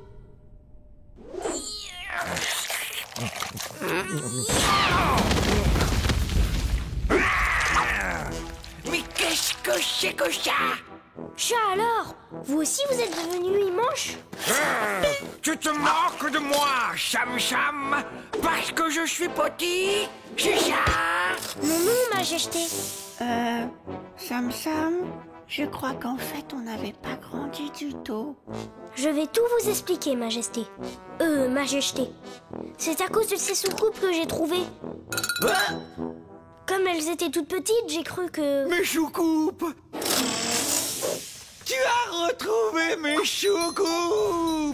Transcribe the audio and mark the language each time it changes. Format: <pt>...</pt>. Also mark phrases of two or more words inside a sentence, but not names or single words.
<fr>Mais qu'est-ce que c'est que ça? Chat alors, vous aussi vous êtes devenu immense? Tu te moques de moi, Sam Sam, parce que je suis petit, c'est ça? Non, non, Majesté. Sam Sam, je crois qu'en fait on n'avait pas grandi du tout. Je vais tout vous expliquer, Majesté. Majesté. C'est à cause de ces soucoupes que j'ai trouvées. Comme elles étaient toutes petites, j'ai cru que... Mes choucoupes! Tu as retrouvé mes choucoupes!</fr>